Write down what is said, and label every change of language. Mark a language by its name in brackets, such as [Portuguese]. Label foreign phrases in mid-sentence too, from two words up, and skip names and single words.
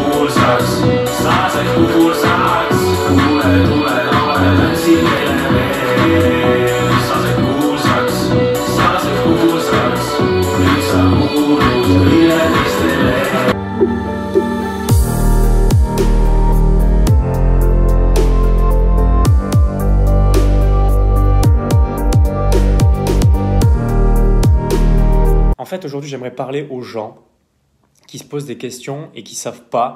[Estonian] kuulsaks, sa said kuulsaks, kuule, lauled siia veel. Sa said kuulsaks, nüüd sa kuulud kõigile teistele. [French] En fait, aujourd'hui, j'aimerais parler aux gens qui se posent des questions et qui ne savent pas.